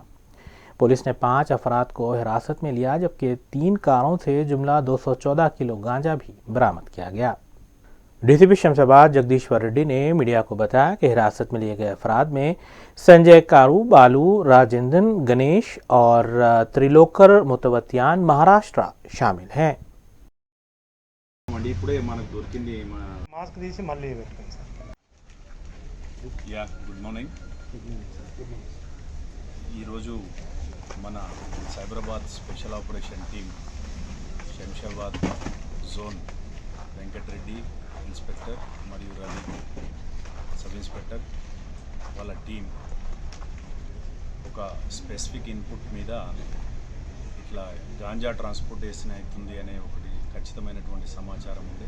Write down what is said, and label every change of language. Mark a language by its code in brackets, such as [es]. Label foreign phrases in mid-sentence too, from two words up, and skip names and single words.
[ur] پولیس نے 5 افراد کو حراست میں لیا، جبکہ 3 کاروں سے جملہ 214 کلو گانجا بھی برآمد کیا گیا۔ DCP شمس آباد جگدیشور ریڈی نے میڈیا کو بتایا کہ حراست میں لیے گئے افراد میں سنجے کارو، بالو، راجندن، گنیش اور تریلوکر متوتیان مہاراشٹرا شامل ہیں۔ [en] Good morning. [te] ఈరోజు మన సైబరాబాద్ [en] special operation team [te] శంషాబాద్ జోన్ వెంకటరెడ్డి ఇన్స్పెక్టర్ మరియు రవి [en] sub inspector [te] వాళ్ళ టీం ఒక [en] specific input [te] మీద ఇట్లా గాంజా ట్రాన్స్పోర్టేషన్ అవుతుంది అనే ఒకటి ఖచ్చితమైనటువంటి సమాచారం ఉంది.